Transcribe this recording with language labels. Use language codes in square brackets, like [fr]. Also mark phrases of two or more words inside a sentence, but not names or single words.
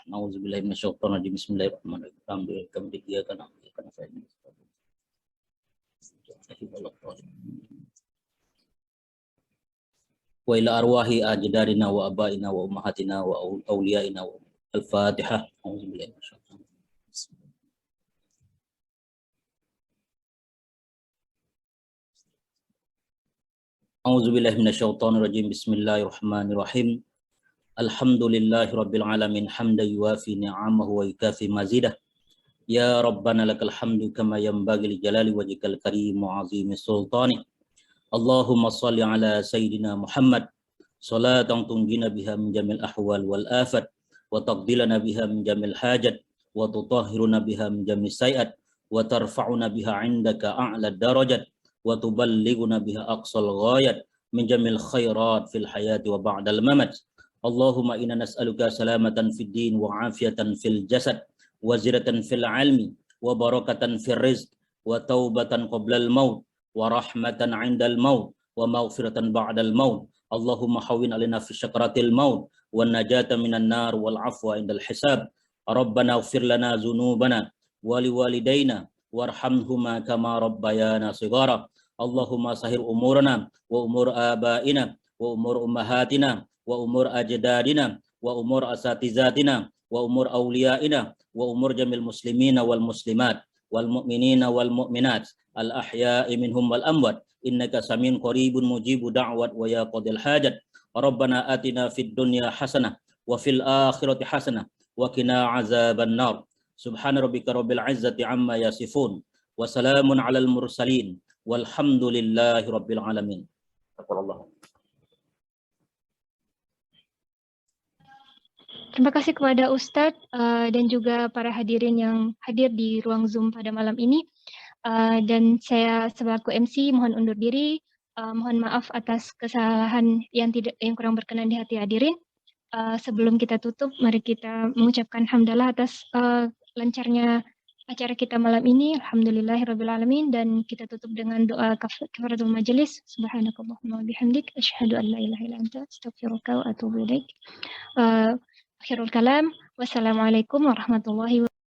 [ar] نعوذ بالله من الشيطان الرجيم. بسم الله الرحمن الرحيم. وإلى أرواح أجدادنا وآبائنا وأمهاتنا وأوليائنا والفاتحة. أعوذ بالله من الشيطان الرجيم. أعوذ بالله من الشيطان الرجيم. بسم الله الرحمن الرحيم. الحمد لله رب العالمين حمدا يوافي نعمه ويكافئ مزيده. يا ربنا لك الحمد كما ينبغي لجلال وجهك الكريم وعظيم سلطانك. اللهم صل على سيدنا محمد صلاة تنجينا بها من جميع الأهوال والآفات وتقضي لنا بها من جميع الحاجات، وتطهرنا بها من جميع السيئات، وترفعنا بها عندك أعلى الدرجات، وتبلغنا بها أقصى الغايات من جميع الخيرات في الحياة وبعد الممات. اللهم إنا نسألك سلامة في الدين وعافية في الجسد وزيادة في العلم وبركة في الرزق وتوبة قبل الموت ورحمة عند الموت ومغفرة بعد الموت. اللهم هون علينا في سكرات الموت والنجاة من النار والعفو عند الحساب. ربنا اغفر لنا ذنوبنا ولوالدينا وارحمهما كما ربيانا صغارا. اللهم يسر أمورنا وأمور آبائنا وأمور أمهاتنا وأمور أجدادنا وأمور أساتذتنا وأمور أوليائنا وأمور جميع المسلمين والمسلمات والمؤمنين والمؤمنات الأحياء منهم والأموات إنك سميع قريب مجيب الدعوات ويا قاضي الحاجات. ربنا آتنا في الدنيا حسنة وفي الآخرة حسنة وقنا عذاب النار. سبحان ربك رب العزة عما يصفون وسلام على المرسلين والحمد لله رب العالمين. [id] Terima kasih kepada Ustadz dan juga para hadirin yang hadir di ruang Zoom pada malam ini. Dan saya selaku MC mohon undur diri. Mohon maaf atas kesalahan yang kurang berkenan di hati hadirin. Sebelum kita tutup, mari kita mengucapkan hamdalah atas lancarnya acara kita malam ini. [ar] الحمد لله رب العالمين, [id] dan kita tutup dengan doa kafaratul majelis. [ar] سبحانك اللهم وبحمدك أشهد أن لا إله إلا أنت أستغفرك وأتوب إليك. آخر الكلام. والسلام عليكم ورحمة الله وبركاته.